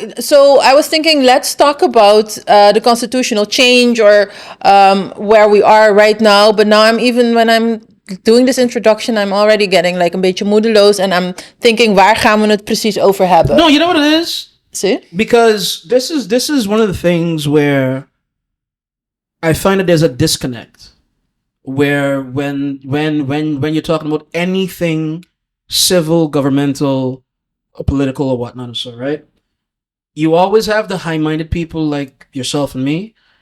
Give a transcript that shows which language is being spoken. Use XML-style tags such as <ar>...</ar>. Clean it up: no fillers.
<en>So I was thinking, let's talk about the constitutional change or where we are right now. But now when I'm doing this introduction, I'm already getting like</en> <nl>een beetje moedeloos.</nl> <en>And I'm thinking,</en> <nl>waar gaan we het precies over hebben?</nl> <en>No, you know what it is? See? Because this is one of the things where I find that there's a disconnect. Where when you're talking about anything civil, governmental, political or whatnot, so right, you always have the high-minded people like yourself and me.</en>